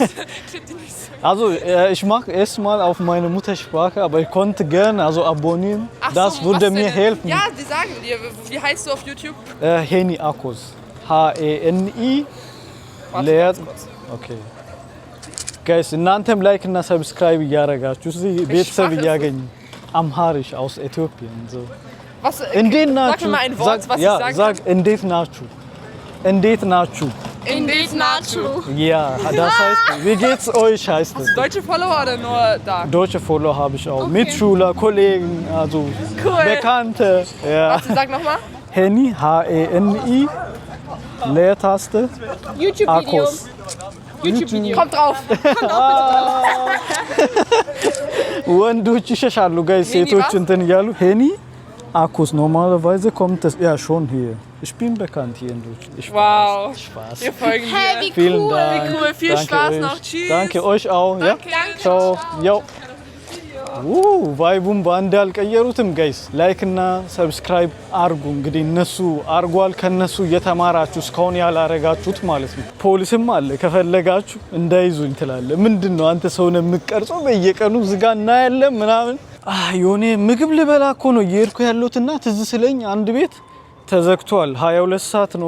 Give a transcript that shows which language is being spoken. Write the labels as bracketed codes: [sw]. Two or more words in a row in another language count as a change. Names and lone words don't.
[de] Also ich mache erstmal auf meine Muttersprache, aber ich konnte gerne abonnieren. Ach das so, würde mir helfen. Ja, die sagen dir. Wie heißt du auf YouTube? Heni Akos. H-E-N-I. Leer. Okay. Guys, [am] እናንተም ላይክ እና ሰብስክራይብ እያደረጋችሁ እዚህ ቤተሰብ እያገኙ አምሃሪሽ [de] aus Äthiopien so. Was? [am] እንዴት ናችሁ? [de] Sag mir mal ein Wort, was ich sagen [am] sag እንዴት ናችሁ? እንዴት ናችሁ? እንዴት ናችሁ. [de] Ja, das heißt, wie geht's euch heißt es. Deutsche Follower oder nur da? Deutsche Follower habe ich auch. Okay. Mitschüler, Kollegen, also cool. Bekannte. Ja. Warte, sag nochmal. Heni, H-E-N-I, Leertaste, YouTube-Video. Akos. YouTube-Video. Kommt drauf. [am] ወንዶች ይሸሻሉ ጋይስ ሴቶች እንትን እያሉ ሄኒ አኩስ [de] normalerweise kommt das ja schon hier. Ich bin bekannt hier in Deutschland. Wow. Spaß. Wir folgen Hey, dir. wie Vielen cool. Dank. Wie cool. Viel Danke Spaß euch. noch. Tschüss. Danke euch auch. Danke. Ja. Ciao. Jo. [am] ቫይቡን በአንድ አልቀየሩትም ጋይስ። ላይክ እና ሰብስክራይብ አርጉ። እንግዲህ እነሱ አርጓል፣ ከነሱ እየተማራችሁ እስካሁን ያላረጋችሁት ማለት ነው። ፖሊስም አለ ከፈለጋችሁ እንዳይዙኝ ትላለ። ምንድነው አንተ ሰው ነው የምትቀርጸው? በየቀኑ ዝጋ እና ያለ ምናምን የሆነ ምግብ ልበላ እኮ ነው እየሄድኩ ያለሁትና ትዝ ስለኝ አንድ ቤት ተዘግቷል። 22 ሰዓት ነው